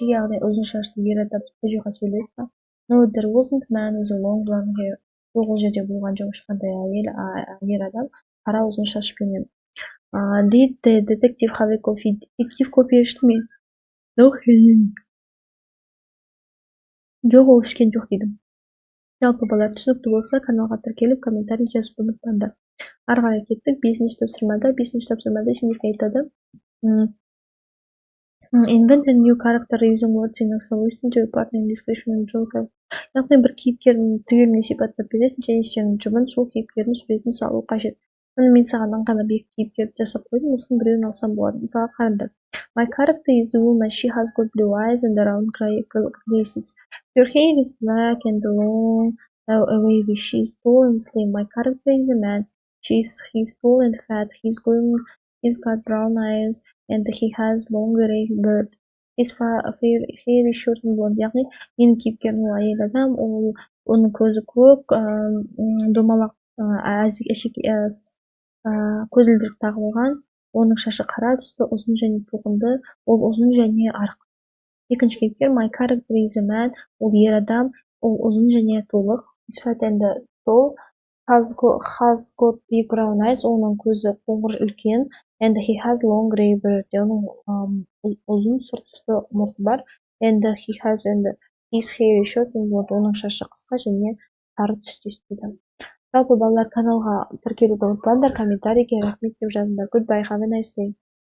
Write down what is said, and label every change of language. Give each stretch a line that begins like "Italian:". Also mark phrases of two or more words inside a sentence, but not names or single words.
Kazakh: Яғни ұзын шашты ер адам Коджиға сөйледі ме?
English: No, there wasn't a man with a long blonde hair.
Kazakh: Ол жерде болған жоқ ешқандай ер адам қара ұзын шашпенен.
English: Did the detective have a coffee?
Kazakh: Детектив кофе ішті ме?
English: No, he didn't.
Kazakh: Жоқ, ол ішкен жоқ дейді. Жалпы балалар түсінікті болса, каналға тіркеліп, комментарий жазып ұмытпаңдар. Ары қарай кеттік. Бесінші тапсырмада сендерге айтады.
English: Invent a new character using words in Excel. Listen to your partner in description and joke.
Kazakh: Яғни бір кейіпкердің түгелімен сипаттап бересің, және сенің жұбын сол кейіпкердің суретін салу қажет. Мен саған ыңғайлы бір кейіпкерді жасап қойдым, осының біреуін алсам болады. Мысалға қараңдар.
English: My character is a woman. She has got blue eyes and round glasses. Her hair is black and long, wavy. She is tall and slim. My character is a man. He's tall and fat. He's got brown eyes and he has long gray beard. hairy short and blonde,
Kazakh: яғни менің кейіпкерім ол әйел адам, оның көзі көк, домалақ, көзілдірік тағып алған, оның шашы қара түсті, ұзын және толқынды, ол ұзын және арық. Екінші кейіпкер
English: my character is a man,
Kazakh: ол ер адам, ол ұзын және толық.
English: He's fat and tall, has got big brown eyes,
Kazakh: оның көзі қоңыр үлкен,
English: and he has long gray beard,
Kazakh: оның ұзын сұр түсті мұрты бар,
English: and he has his hair is short and blonde,
Kazakh: оның шашы қысқа және сары түстес дейді. Жалпы балалар, каналға тіркелуді ұмытпаңдар, комментарийге рахмет деп жазыңдар.
English: Goodbye, have a nice day.